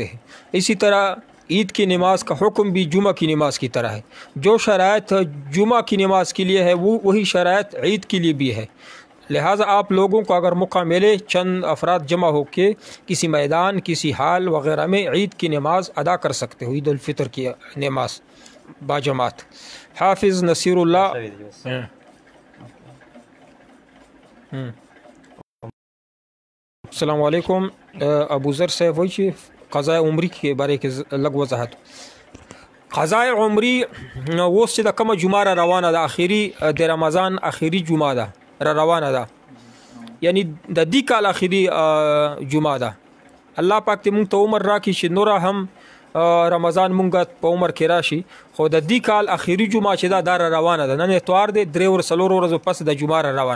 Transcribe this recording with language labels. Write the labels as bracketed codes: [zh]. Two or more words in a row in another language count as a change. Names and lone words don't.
[ur] ہیں اسی طرح عید کی نماز کا حکم بھی جمعہ کی نماز کی طرح ہے جو شرائط جمعہ کی نماز کے لیے ہے وہی شرائط عید کے لیے بھی ہے لہٰذا آپ لوگوں کو اگر موقع ملے چند افراد جمع ہو کے کسی میدان کسی حال وغیرہ میں عید کی نماز ادا کر سکتے ہو عید الفطر کی نماز باجماعت حافظ نصیر اللہ [ar] السلام علیکم. [ps] ابو ذر صاحب وایي چې قضاء عمرې کې باره کې لږ وضاحت. قضاء عمرې اوس چې د کومه جمعه را روانه ده، اخري د رمضان اخري جمعه ده را روانه ده، یعنی د دې کال اخري جمعه ده. الله پاک ته مونږ ته عمر راکړي چې نوره هم رمضان مونږ په عمر کې راشي، خو د دې کال اخري جمعه چې دا را روانه ده، نن اتوار دی، 3 ور 4 ورځې پس د جمعه را روانه.